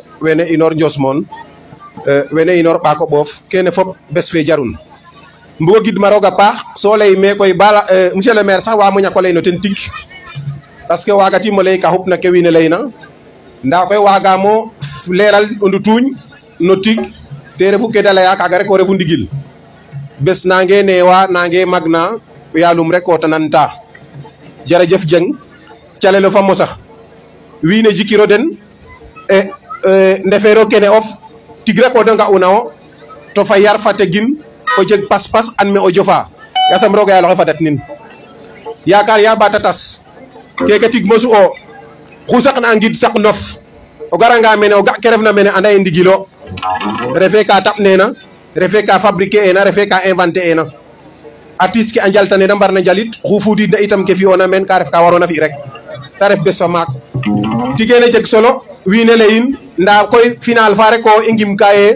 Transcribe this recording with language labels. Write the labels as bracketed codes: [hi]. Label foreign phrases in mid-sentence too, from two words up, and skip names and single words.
[srr] wene inor Ndiosmone wene inor Mbako Ɓoof kene fop bes fe jarun mbugo gidma roga paax so ley me koy bala [fr] monsieur le maire [srr] sax wa mo ñako ley no ten tig [fr] parce que [srr] wagatimo ley ka xupna ke wiin we leyna nda koy wagamo leral o ndutuuñ no tig te refu ke da leya kaga rek o refu ndigil bes nange neewa nange magna yalum rek o tananta jerejef Dieng calelo fa mosa wiin we jikiro den e ndefeero kene of tig rek o de nga'una wo to fa yar fa tegin fo jeg pas-pas an me o jofa yasam roga yaal oxe fadat nin yaakaar ya bata tas keke tig mosu o xu saqna a ngid saq nof o garanga mene o ga ke refna mene anda ye ndigilo refe ka taɓ nena refe ka fabriquer ena refe ka inventer ena artiste ke a njalta ne da mbarna njalit xu fudid na itam ke fi'ona meen ka ref ka warona fi rek ta ref bes fa maak tigene jeg solo wiin we layin nda koy final fa rek o i ngim ka ye